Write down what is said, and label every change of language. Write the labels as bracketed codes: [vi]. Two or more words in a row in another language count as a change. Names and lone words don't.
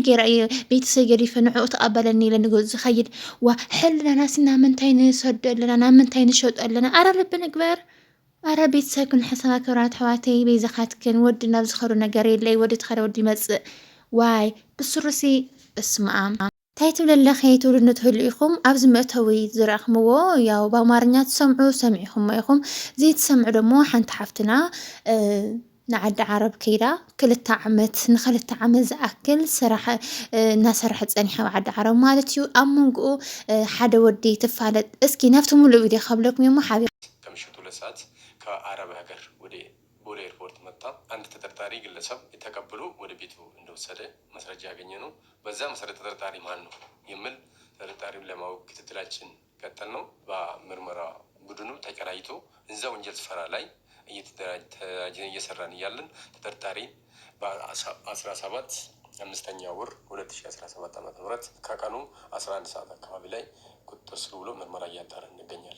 [ti] ገይረ እየ ቤተሰብ ገዲፈ ንዕኡ ተቐበለኒ ኢለ ንገዝኡ ዝኸይድ ዋ ሕልናሲ ናብ ምንታይ ንሰዶ ኣለና ናብ ምንታይ ንሸጦ ኣለና ኣረ ልቢ ንግበር ኣረ ቤተሰብ ክንሕሰባ ክብራት ኣሕዋተይ ቤዛኻትክን ወዲ ናብ ዝኸዱ ነገር የለይ ወዲ ተኸደ ወዲ ይመፅእ ዋይ ብስሩሲ በስመኣም እንታይ ትብለለኸ ትውልድ ትህሉ ኢኹም ኣብዚ መእተዊ ዝረእኽምዎ ያው ብኣማርኛ ትሰምዑ ሰሚዕኹም ኢኹም ዘይትሰምዑ ደሞ ሓንቲ ሓፍትና ንዓዲ ዓረብ ከይዳ 2 ዓመት ን2 ዓመት ዝኣክል ስራሕ እናሰርሐት ፀኒሓ ዓዲ ዓረብ ማለት እዩ። ኣብ መንጎኡ ሓደ ወዲ ትፋለጥ እስኪ ናብቲ ሙሉእ ቪድዮ ካብለኩም እሞ ሓቢር [am] ከምሽቱ 2 ሰዓት ከአረብ ሀገር ወደ ቦሌ ኤርፖርት መጣ። አንድ ተጠርጣሪ ግለሰብ ተቀብሎ ወደ ቤቱ እንደወሰደ ማስረጃ ያገኘ ነው። በዛ መሰረት ተጠርጣሪ ማን ነው የሚል ተጠርጣሪውን ለማወቅ ክትትላችን ቀጠል ነው። በምርመራ ቡድኑ ተቀናይቶ እዛ ወንጀል ስፍራ ላይ እየሰራን እያለን ተጠርጣሪ በ17 5ኛ ወር 2017 ዓ.ም ከቀኑ 11 ሰዓት አካባቢ ላይ ቁጥጥር ስር ውሎ ምርመራ እያጣራን እንገኛለን።